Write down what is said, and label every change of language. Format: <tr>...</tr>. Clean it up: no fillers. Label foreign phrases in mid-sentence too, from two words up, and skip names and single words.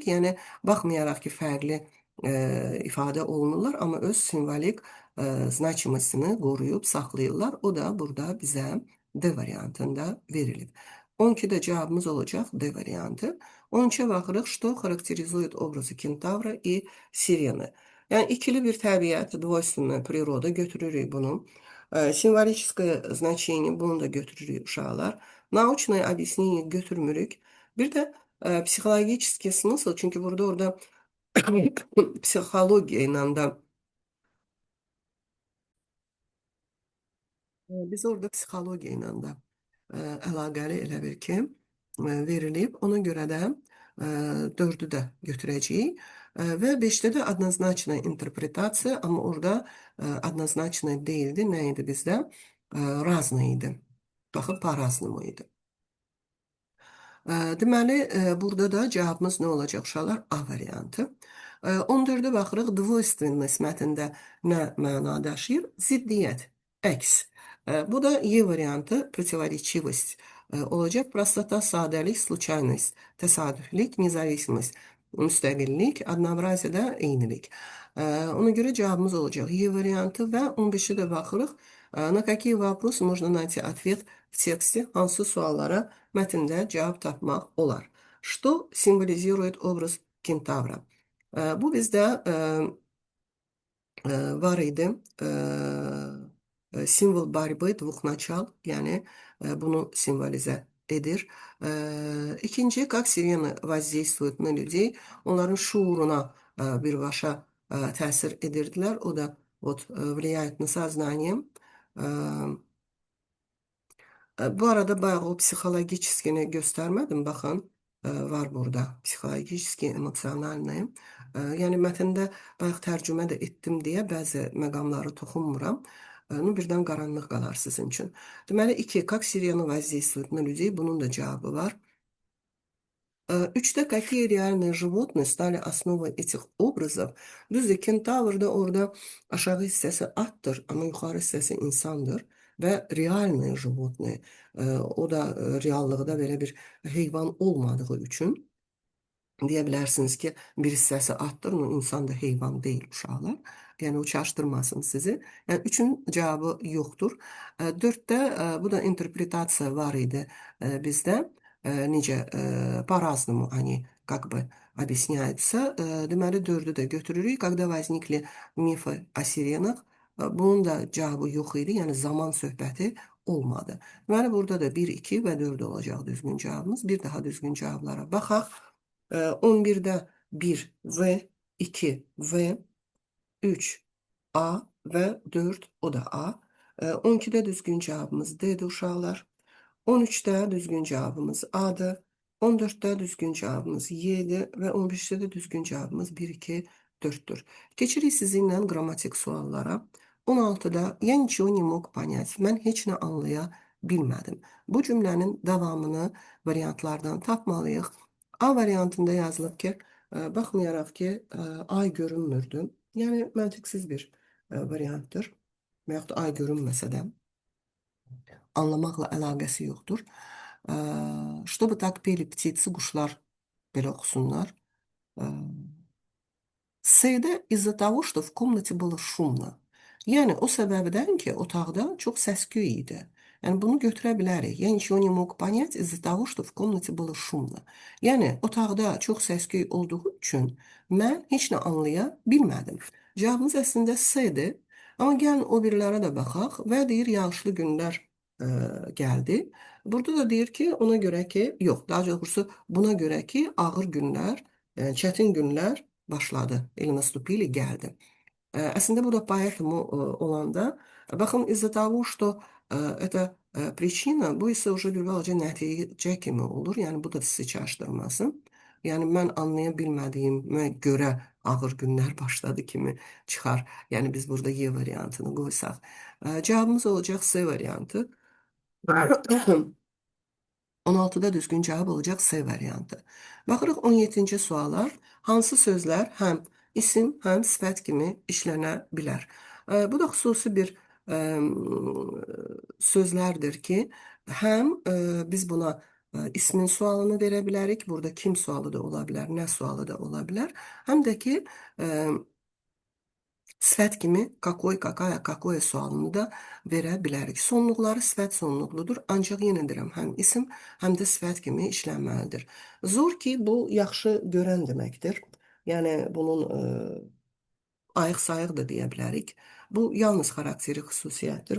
<az>Yəni baxmayaraq ki, fərqli ifadə olunurlar, amma öz simvolik значимостini qoruyub saxlayırlar. O da burada bizə D variantında verilib. 12-də cavabımız olacaq D variantı. 13-ə baxırıq,</az> <ru>что характеризует образы кентавра и сирены.</ru> <az>Yəni ikili bir təbiət,</az> <ru>двойственная природа</ru> <az>götürürük bunu.</az> <ru>Simvolическое значение</ru> <az>bunu da götürürük uşaqlar.</az> <ru>Научное объяснение</ru> <az>götürmürük. Bir də</az> <ru>psixologический смысл,</ru> <az>çünki burada orada psixologiya ilə də biz orada psixologiya ilə də əlaqəli elə bir ki verilib. Ona görə də 4-ü də götürəcəyik. Və 5-də də однозначная interpretasiya, amma orada однозначная deyildi. Nə idi bizdə? Разный idi. Baxın, по-разному idi. Deməli, burada da cavabımız nə olacaq uşaqlar? A variantı. 14-də baxırıq, двойственность mətndə nə məna daşıyır? Ziddiyyət, əks. Bu da Y variantı, противоречивость olacaq. Prostoта, sadəlik,</az> <ru>случайность, təsadüflük, независимость,</ru> <az>müstəqillik, однообразие da eynilik. Ona görə cavabımız olacaq Y variantı və 15-ə də baxırıq.</az> <ru>На какие вопросы можно найти ответ в тексте?</ru> <az>Hansı suallara mətndə cavab tapmaq olar?</az> <ru>Что символизирует образ кентавра?</ru> <az>Bu bizdə var idi.</az> <ru>Simvol борьбы двух начал,</ru> <az>yəni bunu simvolizə edir. İkinci,</az> <ru>как сирены воздействуют на людей?</ru> <az>Onların şuuruna birbaşa təsir edirdilər. O da</az> <ru>влияет на сознание.</ru> <az>Bu arada bayağı o psixologiskini göstərmədim. Baxın, var burada.</az> <ru>Психологически, эмоционально.</ru> <az>Yəni mətndə bayaq tərcümə də etdim deyə bəzi məqamları toxunmuram. Birdən qaranlıq qalar sizin üçün. Deməli, 2.</az> <ru>Как сирены воздействуют на людей?</ru> <az>Bunun da cavabı var.</az> <ru>3-də какие реальные животные stали основой этих образов?</ru> <az>Düzdür, kentavrda orada aşağı hissəsi atdır, amma yuxarı hissəsi insandır və</az> <ru>realные животные.</ru> <az>O da reallıqda belə bir heyvan olmadığı üçün deyə bilərsiniz ki, bir hissəsi atdır, insan da heyvan deyil uşaqlar. Yəni o çaşdırmasın sizi. Yəni 3-ün cavabı yoxdur. 4-də bu da interpretasiya var idi bizdə.</az> <ru>Necə по-разному они как бы объясняются.</ru> <az>Deməli 4-ü də götürürük.</az> <ru>Когда возникли мифы о сиренах,</ru> <az>bunun da cavabı yox idi. Yəni zaman söhbəti olmadı. Deməli burada da 1, 2 və 4 olacaq düzgün cavabımız. Bir daha düzgün cavablara baxaq. 11-də 1 V, 2 V, 3 A və 4 o da A. 12-də düzgün cavabımız D'dir uşaqlar. 13-də düzgün cavabımız A'dır. 14-də düzgün cavabımız Y'dir və 15-də də düzgün cavabımız 1, 2, 4'tür. Keçirik sizinlə qrammatik suallara.</az> <ru>16-da я ничего не мог понять.</ru> <az>Mən heç nə anlaya bilmədim. Bu cümlənin davamını variantlardan tapmalıyıq. A variantında yazılıb ki, baxmayaraq ki, ay görünmürdü. Yəni məntiqsiz bir variantdır. Və yaxud da ay görünməsə də anlamaqla əlaqəsi yoxdur.</az> <ru>Чтобы так peli птицы,</ru> <az>quşlar belə oxusunlar.</az> <ru>S-də из-за того, что в комнате было шумно.</ru> <az>Yəni o səbəbdən ki, otaqda çox səs-küy idi. Yani bunu götürə bilərik.</az> <ru>Я ничего не мог понять из-за того, что в комнате было шумно.</ru> <az>Yəni otaqda çox səs-küy olduğu üçün mən heç nə anlaya bilmədim. Cavabımız əslində C-dir. Amma gəlin o birilərə də baxaq və deyir yağışlı günlər gəldi. Burada da deyir ki, ona görə ki, yox, daha doğrusu buna görə ki, ağır günlər, çətin günlər başladı.</az> <ru>Или наступили,</ru> <az>gəldi. Əslində burada поэтому olanda, baxın,</az> <ru>из-за того, что это причина,</ru> <az>bu isə уже bir balaca nəticə kimi olur. Yəni bu da sizi çaşdırmasın. Yəni mən anlaya bilmədiyimə görə ağır günlər başladı kimi çıxar. Yəni biz burada Y variantını qoysaq. Cavabımız olacaq C variantı. 16-da düzgün cavab olacaq C variantı. Baxırıq 17-ci suala. Hansı sözlər həm isim, həm sifət kimi işlənə bilər? Bu da xüsusi bir sözlərdir ki, həm biz buna ismin sualını verə bilərik. Burada kim sualı da ola bilər, nə sualı da ola bilər. Həm də ki, sifət kimi</az> <ru>какой, какая, какое</ru> <az>sualını da verə bilərik. Sonluqları sifət sonluqludur. Ancaq yenə deyirəm, həm isim, həm də sifət kimi işlənməlidir. Zor ki, bu yaxşı görən deməkdir. Yəni bunun ayıq-sayıq da deyə bilərik. Bu yalnız xarakteri xüsusiyyətdir.</az>